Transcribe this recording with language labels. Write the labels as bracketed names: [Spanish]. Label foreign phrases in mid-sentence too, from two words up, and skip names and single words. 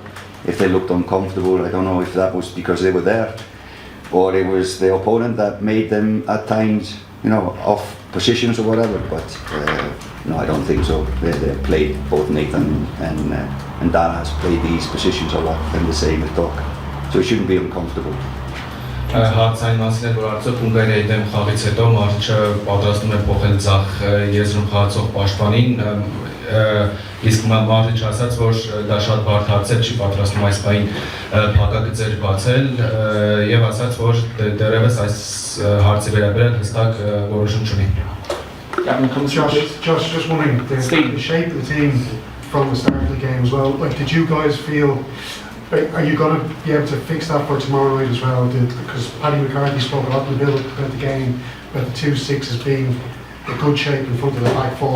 [English] If they looked uncomfortable, I don't know if that was because they were there, or it was the opponent that made them at times, you know, off positions or whatever. But no, I don't think so. They played, both Nathan and Dara has played these positions a lot, and the same with Doc. So it shouldn't be uncomfortable. [Armenian] Հարցային մասին է, որ արդյոք Հունգարիայի դեմ խաղից հետո Մարիչը պատրաստում է փոխել ձախ եզրում խաղացող պաշտպանին, իսկ Մարիչը ասաց, որ դա շատ բարդ հարց է, չի պատրաստում այս պահին փակագծեր բացել եւ ասաց, որ դեռևս այս հարցի վերաբերյալ հստակ որոշում չունի. [English] Josh, just wondering, the shape of the team from the start of the game as well, like did you guys feel, are you going to be able to fix that for tomorrow night as well? Because Paddy McCarthy spoke a lot in the build-up about the game, about the 2-6 as being a good shape in front of the back four.